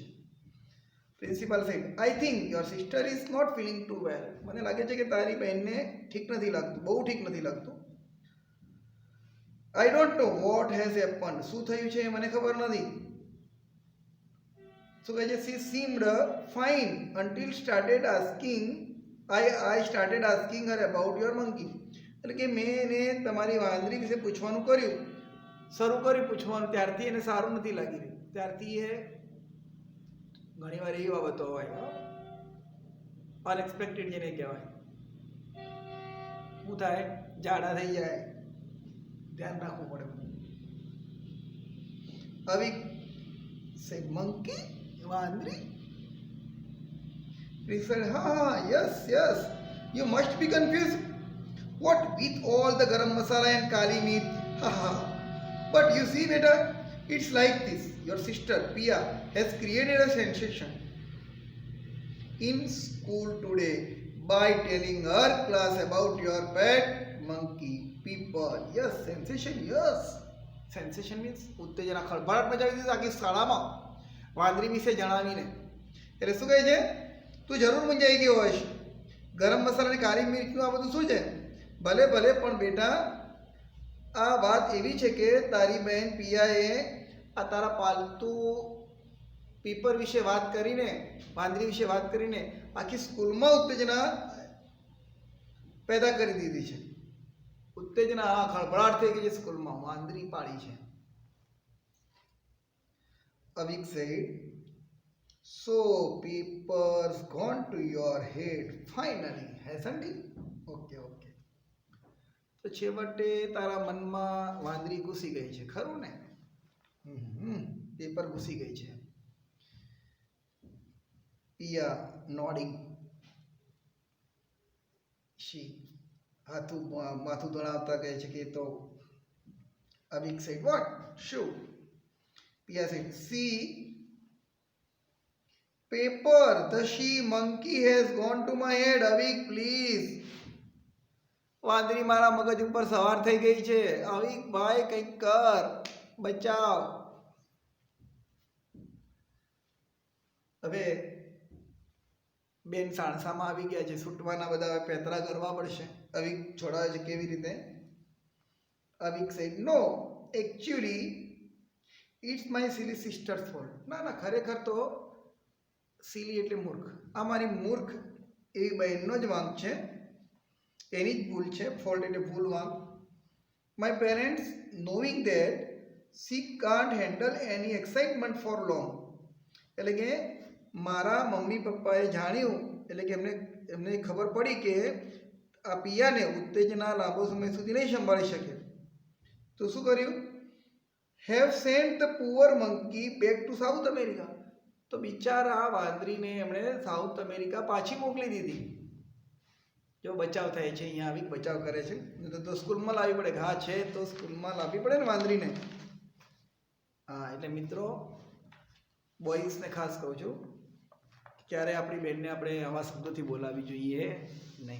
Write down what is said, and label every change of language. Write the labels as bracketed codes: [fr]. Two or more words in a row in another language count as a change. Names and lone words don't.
[en] Principal said, "I think your sister is not feeling too well." [gu] મને લાગે છે કે તારી બહેનને ઠીક નથી લાગતું, બહુ ઠીક નથી લાગતું. [en] I don't know what has happened." [gu] શું થયું છે એ મને ખબર નથી. શું કહે છે? [en] "She seemed fine until started asking I started asking her about your monkey." [gu] એટલે કે મેં એને તમારી વાંદરી વિશે પૂછવાનું કર્યું, શરૂ કર્યું પૂછવાનું, ત્યારથી એને સારું નથી લાગી રહ્યું. ત્યારથી એ ઘણી વાર એવી બાબતો હોય અનએક્સપેક્ટેડ જેને કહેવાય, શું થાય, ઝાડા થઈ જાય, ધ્યાન રાખવું પડે. [en] Avik said, "Monkey? [gu] વાંદરી?" પ્રિન્સિપલ, "હા, [en] yes yes, you must be confused. What with all the garam masala and kali meat? Haha. But you see beta, it's like this. Your sister Pia has created a sensation in school today by telling her class about your pet monkey, people." Yes, sensation, yes. Sensation means [gu] ઉત્તેજના, ખળભળાટ મચાવી દીધી આખી શાળામાં વાંદરી વિશે જણાવીને. એટલે શું કહે છે? તું જરૂર મૂંઝાઈ ગયો હોઈશ. ગરમ મસાલા અને કાળી મિર્ચનું આ બધું શું છે? ભલે ભલે, પણ બેટા આ વાત એવી છે કે તારી બહેન પિયાએ આ તારા પાલતુ પીપર વિશે વાત કરીને, વાંદરી વિશે વાત કરીને આખી સ્કૂલમાં ઉત્તેજના પેદા કરી દીધી છે. ઉત્તેજના, ખળભળાટ થઈ ગઈ છે સ્કૂલમાં, વાંદરી પાડી છે. [en] Avik said, "So papers gone to your head finally, hasn't it?" okay okay, [gu] તો છેવટે તારા મનમાં વાંદરી ઘૂસી ગઈ છે, ખરું ને? પેપર ઘૂસી ગઈ છે. પિયા નોડિંગ, શી માથું ધણાવતા કહે છે કે તો. [en] Avik said, "What? શું?" Pia said, "See, paper, the she monkey has gone to my head. Avik, please." [gu] વાંદરી મારા મગજ ઉપર સવાર થઈ ગઈ છે, અવિક ભાઈ કંઈક કર, બચાવ. હવે બેન સાણસામાં આવી ગયા છે, છૂટવાના બધા પેતરા કરવા પડશે. અવિક છોડાવે છે કેવી રીતે? અવિક સેડ, [en] "No, actually it's my silly sister's fault." [gu] ના ના, ખરેખર તો સિલી એટલે મૂર્ખ, આ મારી મૂર્ખ એવી બહેનનો જ વાંક છે, એની જ ભૂલ છે. ફોલ્ટ એટલે ભૂલ, વાંક. [en] "My parents knowing that she can't handle any excitement for long." [gu] એટલે કે મારા મમ્મી પપ્પાએ જાણ્યું, એટલે કે એમને ખબર પડી કે આ પિયાને ઉત્તેજના લાંબો સમય સુધી નહીં સંભાળી શકે, તો શું કર્યું? [en] "Have sent the poor monkey back to South America." [gu] તો બિચારા વાંદરીને એમણે સાઉથ અમેરિકા પાછી મોકલી દીધી. જો બચાવ થાય છે, અહીંયા આવી બચાવ કરે છે. તો સ્કૂલમાં લાવવી પડે. હા છે તો સ્કૂલમાં લાવવી પડે ને વાંદરીને. હા એટલે મિત્રો બોયઝને ખાસ કહું છું, ક્યારે આપણી બેનને આપણે આવા શબ્દોથી બોલાવવી જોઈએ નહીં.